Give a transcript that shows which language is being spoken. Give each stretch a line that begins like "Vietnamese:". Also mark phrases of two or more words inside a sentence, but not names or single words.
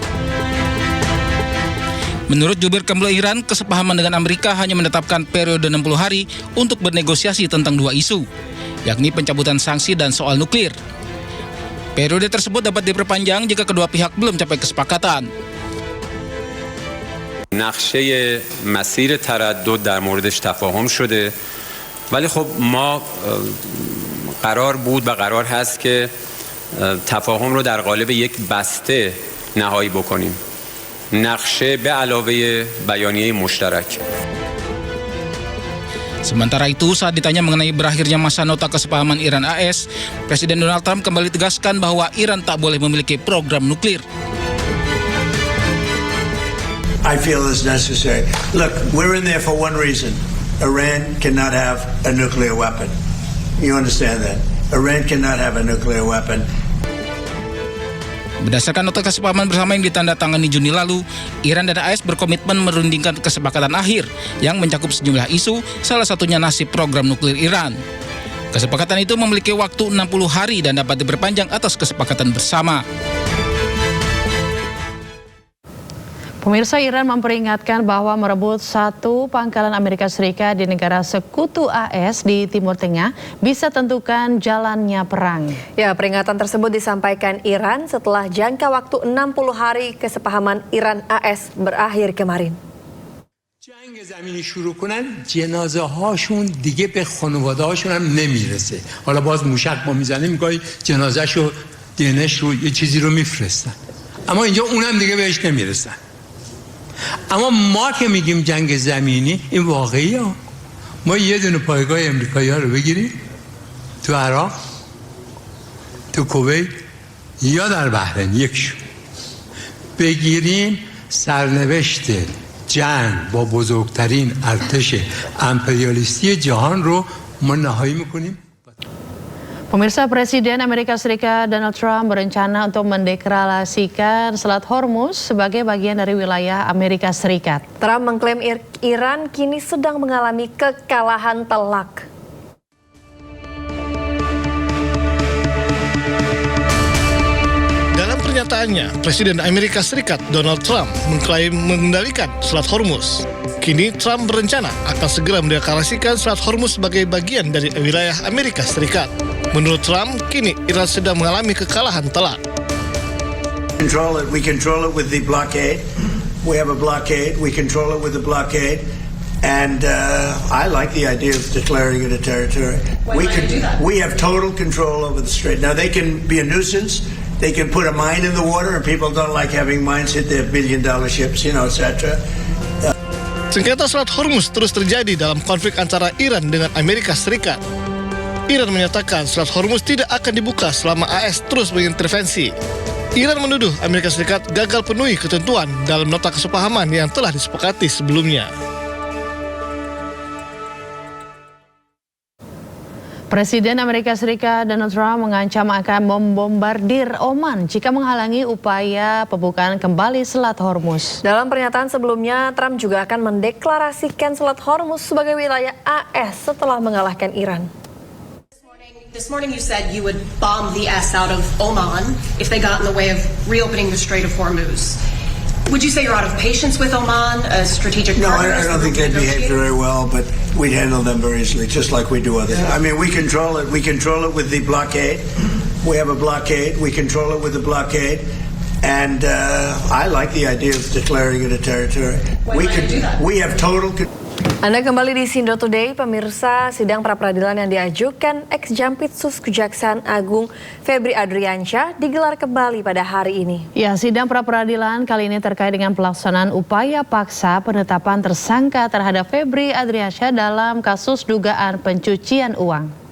Indonesian: Menurut jubir Kemlu Iran, kesepahaman dengan Amerika hanya menetapkan periode 60 hari untuk bernegosiasi tentang dua isu, yakni pencabutan sanksi dan soal nuklir. Periode tersebut dapat diperpanjang jika kedua pihak belum capai kesepakatan.
Persian: نقشه مسیر تردد در موردش تفاهم شده ولی خب ما قرار بود و قرار هست که تفاهم رو در قالب یک بسته نهایی بکنیم. نقشه به علاوه بیانیه مشترک.
Indonesian: Sementara itu, saat ditanya mengenai berakhirnya masa nota kesepahaman Iran-AS, Presiden Donald Trump kembali tegaskan bahwa Iran tak boleh memiliki program nuklir.
English: I feel it's necessary. Look, we're in there for one reason. Iran cannot have a nuclear weapon. You understand that? Iran cannot have a nuclear weapon.
Indonesian: Berdasarkan nota kesepahaman bersama yang ditandatangani Juni lalu, Iran dan AS berkomitmen merundingkan kesepakatan akhir yang mencakup sejumlah isu, salah satunya nasib program nuklir Iran. Kesepakatan itu memiliki waktu 60 hari dan dapat diperpanjang atas kesepakatan bersama. Pemirsa, Iran memperingatkan bahwa merebut satu pangkalan Amerika Serikat di negara sekutu AS di Timur Tengah bisa tentukan jalannya perang. Ya, peringatan tersebut disampaikan Iran setelah jangka waktu 60 hari kesepahaman Iran-AS berakhir kemarin.
Persian: جنگ زمینی شروع کنن جنازه هاشون دیگه به خانواده هاشون هم نمیرسه. حالا باز موشک ما میزنیم میگه جنازه‌شو دینش رو یه چیزی رو میفرستن. اما اینجا اونم دیگه بهش نمیرسن. اما ما که میگیم جنگ زمینی این واقعیه. ما یه دونه پایگاه امریکایی‌ها رو بگیریم تو عراق، تو کویت یا در بحرین یکشون بگیریم، سرنوشت جنگ با بزرگترین ارتش امپریالیستی جهان رو ما نهایی میکنیم.
Indonesian: Pemirsa, Presiden Amerika Serikat Donald Trump berencana untuk mendeklarasikan Selat Hormuz sebagai bagian dari wilayah Amerika Serikat. Trump mengklaim Iran kini sedang mengalami kekalahan telak. Dalam pernyataannya, Presiden Amerika Serikat Donald Trump mengklaim mengendalikan Selat Hormuz. Kini Trump berencana akan segera mendeklarasikan Selat Hormuz sebagai bagian dari wilayah Amerika Serikat. Menurut Trump, kini Iran sedang mengalami kekalahan telak.
English: We control it with the blockade. We have a blockade. We control it with the blockade. And I like the idea of declaring it a territory. We have total control over the strait. Now, they can be a nuisance. They can put a mine in the water, and people don't like having mines hit their billion-dollar ships, etc.
Indonesian: Sengketa Selat Hormuz terus terjadi dalam konflik antara Iran dengan Amerika Serikat. Iran menyatakan Selat Hormuz tidak akan dibuka selama AS terus mengintervensi. Iran menuduh Amerika Serikat gagal penuhi ketentuan dalam nota kesepahaman yang telah disepakati sebelumnya. Presiden Amerika Serikat Donald Trump mengancam akan membombardir Oman jika menghalangi upaya pembukaan kembali Selat Hormuz. Dalam pernyataan sebelumnya, Trump juga akan mendeklarasikan Selat Hormuz sebagai wilayah AS setelah mengalahkan Iran.
English: This morning you said you would bomb the S out of Oman if they got in the way of reopening the Strait of Hormuz. Would you say you're out of patience with Oman, a strategic partner? No, I don't think they'd behave very well, but we'd handle them very easily, just like we do others. I mean, we control it. We control it with the blockade. We have a blockade. We control it with the blockade. And I like the idea of declaring it a territory. We have total control.
Indonesian: Anda kembali di Sindo Today, pemirsa. Sidang pra-peradilan yang diajukan ex-Jampitsus Kejaksaan Agung Febri Adriansyah digelar kembali pada hari ini. Ya, sidang pra-peradilan kali ini terkait dengan pelaksanaan upaya paksa penetapan tersangka terhadap Febri Adriansyah dalam kasus dugaan pencucian uang.